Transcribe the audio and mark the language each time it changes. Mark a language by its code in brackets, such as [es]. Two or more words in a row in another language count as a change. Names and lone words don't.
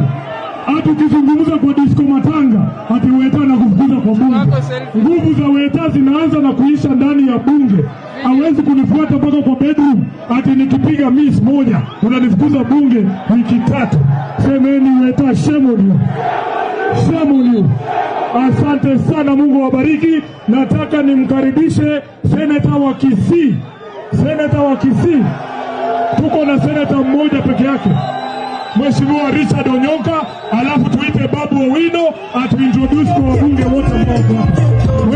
[sw] Hata ukizungumza kwa disco matanga ati Weta anakufukuza kwa bunge. Nguvu za Weta zinaanza na kuisha ndani ya bunge. Hawezi kunifuata mpaka kwa bedroom ati nikipiga miss moja unanifukuza bunge wiki 3. Semeni Weta, [en] shame on you. Shame on you. [sw] Asante sana, Mungu wabariki. Nataka nimkaribishe seneta wa Kisii. Seneta wa Kisii. Tuko na seneta mmoja peke yake, Mheshimiwa Richard Onyonka, alafu tuite Babu Owino atuintroduce kwa wabunge wote ambao hapa.